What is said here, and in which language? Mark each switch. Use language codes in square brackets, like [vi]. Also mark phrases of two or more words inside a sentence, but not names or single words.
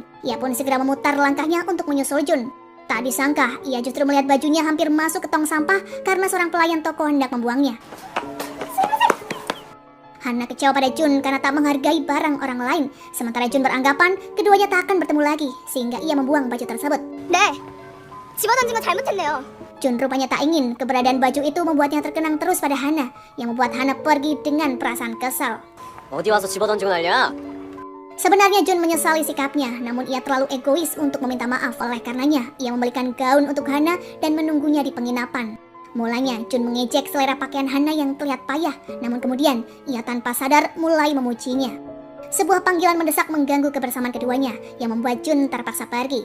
[id] Ia pun segera memutar langkahnya untuk menyusul Jun. Tak disangka, ia justru melihat bajunya hampir masuk ke tong sampah karena seorang pelayan toko hendak membuangnya. Hana kecewa pada Jun karena tak menghargai barang orang lain. Sementara Jun beranggapan keduanya tak akan bertemu lagi, sehingga ia membuang baju tersebut. [ko] 네, 집어던진 거 잘못했네요. [id] Jun rupanya tak ingin keberadaan baju itu membuatnya terkenang terus pada Hana, yang membuat Hana pergi dengan perasaan kesal. [ko] 어디 와서 집어던지고 난리야? [id] Sebenarnya Jun menyesali sikapnya, namun ia terlalu egois untuk meminta maaf. Oleh karenanya, ia membelikan gaun untuk Hana dan menunggunya di penginapan. Mulanya, Jun mengejek selera pakaian Hana yang terlihat payah, namun kemudian ia tanpa sadar mulai memujinya. Sebuah panggilan mendesak mengganggu kebersamaan keduanya, yang membuat Jun terpaksa pergi.